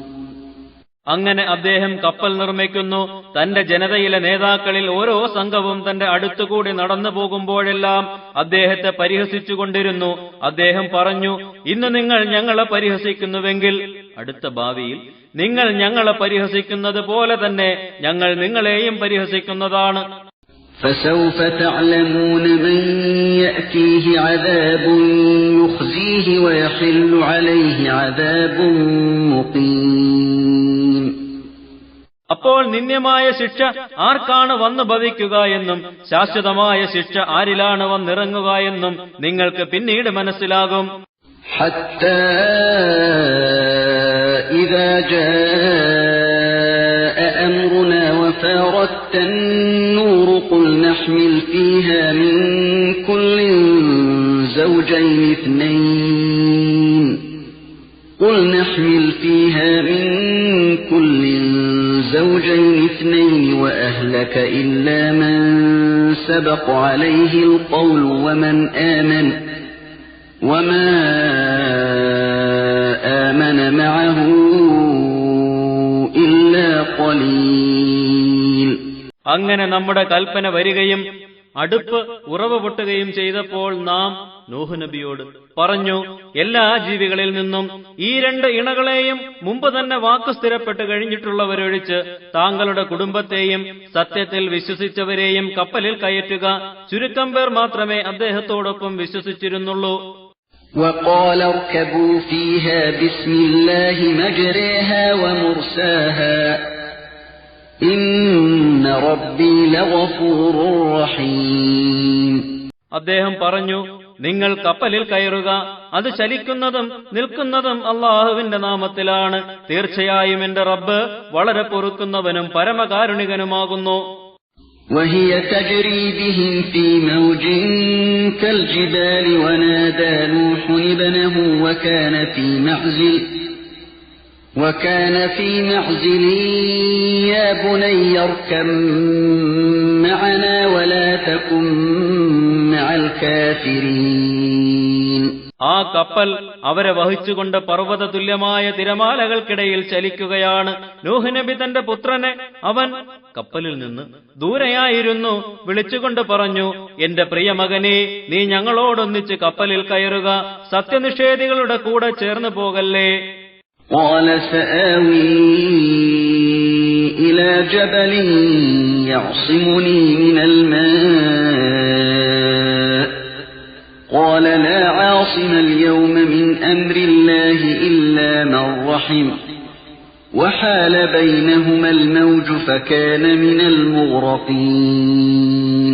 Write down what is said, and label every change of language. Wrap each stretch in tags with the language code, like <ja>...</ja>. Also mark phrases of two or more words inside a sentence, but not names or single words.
<ml>അങ്ങനെ അദ്ദേഹം കപ്പൽ നിർമ്മിക്കുന്നു. തന്റെ ജനതയിലെ നേതാക്കളിൽ ഓരോ സംഘവും തന്റെ അടുത്തുകൂടി നടന്നു പോകുമ്പോഴെല്ലാം അദ്ദേഹത്തെ പരിഹസിച്ചുകൊണ്ടിരുന്നു. അദ്ദേഹം പറഞ്ഞു, ഇന്ന് നിങ്ങൾ ഞങ്ങളെ പരിഹസിക്കുന്നുവെങ്കിൽ അടുത്ത ഭാവിയിൽ നിങ്ങൾ ഞങ്ങളെ പരിഹസിക്കുന്നത് പോലെ തന്നെ ഞങ്ങൾ നിങ്ങളെയും പരിഹസിക്കുന്നതാണ്.</ml> <ar>فسوف تعلمون من يأتيه عذاب يخزيه ويحل عليه عذاب مقيم.</ar> <ml>അപ്പോൾ നിന്ദ്യമായ ശിക്ഷ ആർക്കാണ് വന്നു ഭവിക്കുക എന്നും ശാശ്വതമായ ശിക്ഷ ആരിലാണ് വന്നിറങ്ങുക എന്നും നിങ്ങൾക്ക് പിന്നീട് മനസ്സിലാകും.</ml> <ar>حتى إذا جاء أمرنا وفارت النور قل نحمل فيها من كل زوجين اثنين قل نحمل فيها من كل زوجين اثنين وأهلك إلا من سبق عليه القول وما آمن معه إلا قليل.</ar> <ml>അങ്ങനെ നമ്മുടെ കൽപ്പന വരികയും അടുപ്പ് ഉറവ പൊട്ടുകയും ചെയ്തപ്പോൾ നാം നൂഹ് നബിയോട് പറഞ്ഞു, എല്ലാ ജീവികളിൽ നിന്നും ഈ 2 ഇണകളെയും മുമ്പ് തന്നെ വാക്കു സ്ഥിരപ്പെട്ട് കഴിഞ്ഞിട്ടുള്ളവരൊഴിച്ച് താങ്കളുടെ കുടുംബത്തെയും സത്യത്തിൽ വിശ്വസിച്ചവരെയും കപ്പലിൽ കയറ്റുക. ചുരുക്കം പേർ മാത്രമേ അദ്ദേഹത്തോടൊപ്പം വിശ്വസിച്ചിരുന്നുള്ളൂ.</ml> <ar>وقال اركبوا فيها بسم الله مجريها ومرساها إن ربي لغفور رحيم.</ar> <ml>അദ്ദേഹം പറഞ്ഞു, നിങ്ങൾ കപ്പലിൽ കയറുക, അത് ചലിക്കുന്നതും നിൽക്കുന്നതും അല്ലാഹുവിന്റെ നാമത്തിലാണ്. തീർച്ചയായും എന്റെ റബ്ബ് വളരെ പൊറുക്കുന്നവനും പരമകാരുണികനുമാകുന്നു.</ml> <ar>وهي تجري بهم في موج كالجبال ونادى نوح ابنه وكان في معزل يا بني اركب معنا ولا تكن مع الكافرين.</ar> <ml>ആ കപ്പൽ അവരെ വഹിച്ചുകൊണ്ട് പർവ്വത തുല്യമായ തിരമാലകൾക്കിടയിൽ ചലിക്കുകയാണ്. നൂഹ് നബി തന്റെ പുത്രനെ, അവൻ കപ്പലിൽ നിന്ന് ദൂരെയായിരുന്നു, വിളിച്ചുകൊണ്ട് പറഞ്ഞു, എന്റെ പ്രിയ മകനെ, നീ ഞങ്ങളോടൊന്നിച്ച് കപ്പലിൽ കയറുക, സത്യനിഷേധികളുടെ കൂടെ ചേർന്ന് പോകല്ലേ.</ml> <ar>قال سآوي إلى جبل يعصمني من الماء قال لا عاصم اليوم من أمر الله إلا من رحم وحال بينهما الموج فكان من المغرقين.</ar>